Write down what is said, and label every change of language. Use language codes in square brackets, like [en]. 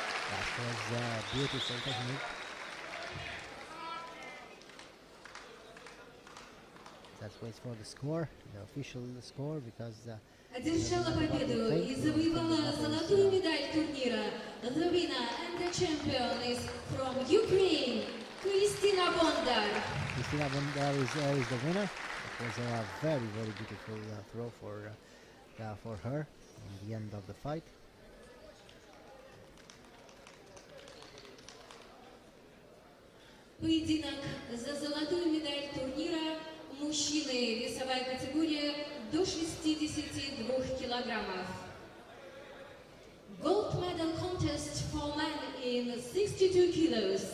[en] That was a beautiful technique. Let's wait for the score, the official score, because [ru] Одержала победу и завоевала золотую медаль турнира. [en] The winner and the champion is from Ukraine, Kristina Bondar. Kristina Bondar is the winner. It was a very, very beautiful throw for her in the end of the fight. [ru] Поединок за золотую медаль турнира. Мужчины, весовая категория до 62 килограммов. [en] Gold medal contest for men in 62 kilos.